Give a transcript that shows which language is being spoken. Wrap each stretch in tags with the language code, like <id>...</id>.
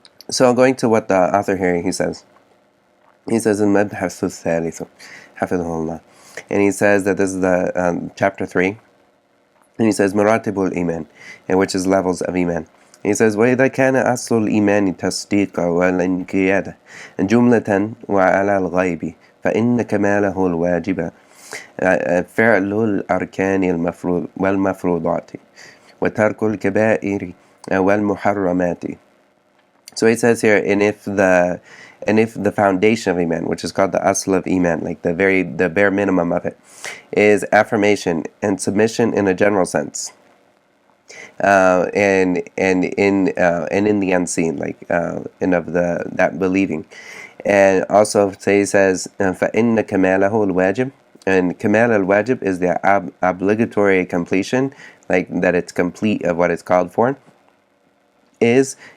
<en>So going to what the author here, he says in Mabhath al-Thalithu, hafidhahullah. And he says that this is the chapter 3. And he says maratibul iman, and which is levels of iman. And he says</en> <ar>وإذا كان أصل الإيمان تصديق والانقياد جملة وعلى الغيب فإن كماله الواجب فعل الأركان والمفروضات وترك الكبائر والمحرمات.</ar> <en>So he says here, and if the foundation of Iman, which is called the asl of Iman, like the bare minimum of it, is affirmation and submission in a general sense, and in the unseen, like and of that believing, and also he says</en> <ar>فَإِنَّ كَمَالَهُ الْوَاجِبِ,</ar> <en>and kamal al-wajib is the obligatory completion, like that it's complete of what it's called for, is.</en>